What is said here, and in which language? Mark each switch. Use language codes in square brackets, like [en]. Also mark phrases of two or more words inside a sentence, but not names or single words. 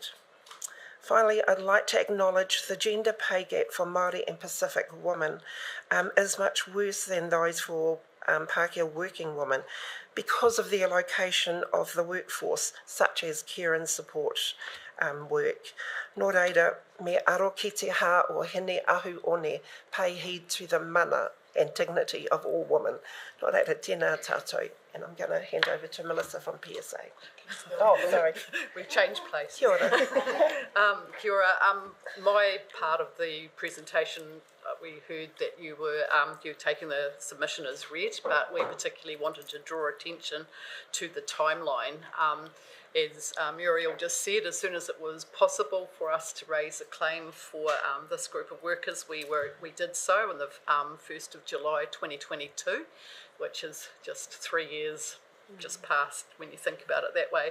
[en] Finally, I'd like to acknowledge the gender pay gap for Māori and Pacific women is much worse than those for Pākehā working women because of the allocation of the workforce, such as care and support work. [mi] Nō reira, me aro ki te hā o hene ahu one, [en] pay heed to the mana and dignity of all women. [mi] Nō reira, tēnā tātou. [en] And I'm going to hand over to Melissa from PSA. Oh, sorry. We've changed place. [mi] Kia ora. Kia ora. [en] My part of the presentation, we heard that you were taking the submission as read, but we particularly wanted to draw attention to the timeline. As Muriel just said, as soon as it was possible for us to raise a claim for this group of workers, we did so on the 1st of July 2022, which is just 3 years just passed when you think about it that way.